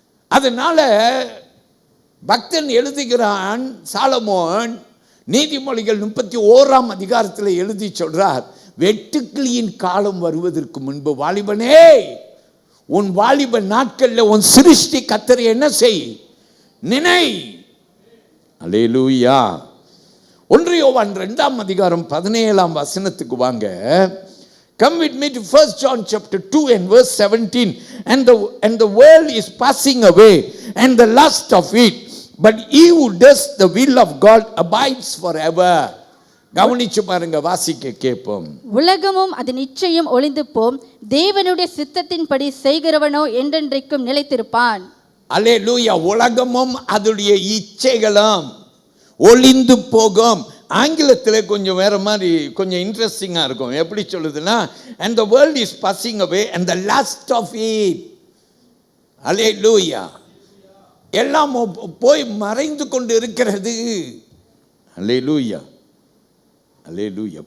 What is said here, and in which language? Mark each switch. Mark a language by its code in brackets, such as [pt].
[ta] அதனால பக்தன் எழுதுகிறான், சாலமோன் நீதிமொழிகள் 31ஆம் அதிகாரத்தில் எழுதி சொல்றார், வெட்டுக்கிளியின் காலம் வருவதற்கு முன்பு வாலிபனே, உன் வாலிப நாட்கள்ல உன் சிருஷ்டி கர்த்தரை என்ன செய், நினை. அல்லேலூயா. 1 யோவான் 2ஆம் அதிகாரம் 17ஆம் வசனத்துக்கு வாங்க. [en] Come with me to 1 John chapter 2 and verse 17. And the world is passing away and the lust of it, but he who does the will of God abides forever. [ta] கவனிச்சு பாருங்க, வாசிக்க கேட்போம். உலகமும் அதன் இச்சையும் ஒளிந்து போம், தேவனுடைய சித்தத்தின்படி செய்கிறவனோ என்றென்றைக்கும் நிலைத்திருப்பான். அல்லேலூயா. உலகமும் அதனுடைய இச்சைகளும் ஒளிந்து போகும். ஆங்கிலத்தில் கொஞ்சம் வேற மாதிரி, கொஞ்சம் இன்ட்ரெஸ்டிங்காக இருக்கும். எப்படி சொல்லுதுன்னா, [en] and the world is passing away and the lust of it. [ta] அல்லேலூயா. எல்லாம் போய் மறைந்து கொண்டு இருக்கிறது. அல்லேலூயா, அல்லேலூயா.